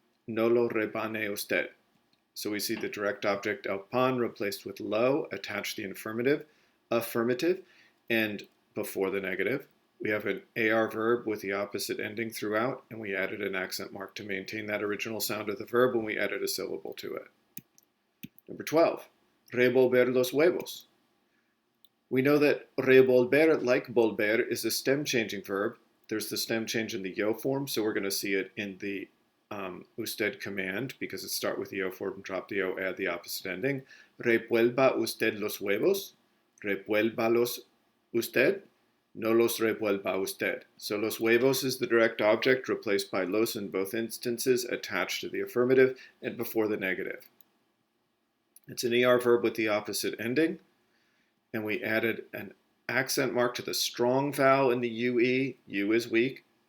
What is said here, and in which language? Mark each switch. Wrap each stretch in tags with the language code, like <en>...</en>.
<es>No lo rebane usted.</es> <en>So we see the direct object el pan replaced with lo, attached to the affirmative, and before the negative. We have an AR verb with the opposite ending throughout, and we added an accent mark to maintain that original sound of the verb when we added a syllable to it. Number 12,</en> <es>revolver los huevos.</es> <en>We know that revolver, like volver, is a stem changing verb. There's the stem change in the yo form, so we're going to see it in the usted command because it starts with the yo form, drop the yo, add the opposite ending.</en> <es>Revuelva usted los huevos. Revuélvalos usted. No los revuelva usted.</es> <en>So los huevos is the direct object replaced by los in both instances, attached to the affirmative and before the negative. It's an ER verb with the opposite ending, and we added an accent mark to the strong vowel in the UE. U is weak.</en>